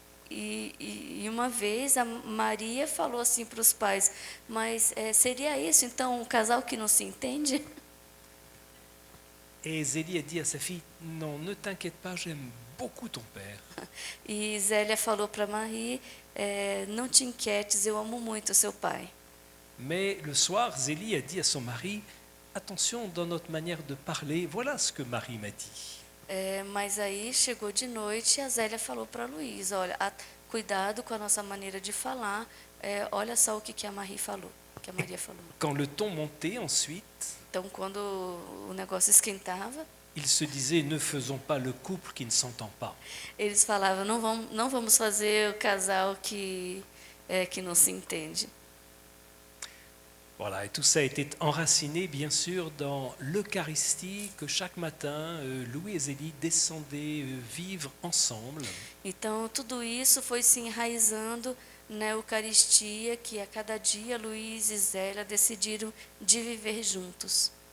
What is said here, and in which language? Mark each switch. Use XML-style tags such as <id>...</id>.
<pt>E uma vez a Maria falou assim para os pais, mas seria isso então um casal que não se entende?</pt> <fr>Et Zélie a dit à sa fille, non, ne t'inquiète pas, j'aime beaucoup ton père.</fr> <pt>E Zélia falou para Marie, não te inquietes, eu amo muito seu pai.</pt> <fr>Mais le soir, Zélie a dit à son mari, attention dans notre manière de parler, voilà ce que Marie m'a dit.</fr> <pt>Mas aí chegou de noite e a Zélia falou para Luiz, olha, cuidado com a nossa maneira de falar, olha só o que a Maria falou,</pt> <fr>Quand le ton montait ensuite,</fr> <pt>Então, quando o negócio esquentava,</pt> <fr>il se disait, ne faisons pas le couple qui ne s'entend pas.</fr> <pt>eles falavam, não vamos fazer o casal que não se entende.</pt> <fr>Voilà, et tout ça a été enraciné, bien sûr, dans l'Eucharistie que chaque matin, Louis et Zélie descendaient vivre ensemble.</fr> <pt>Então, tudo isso foi se enraizando na Eucaristia, que a cada dia Luiz e Zélia decidiram de viver juntos.</pt>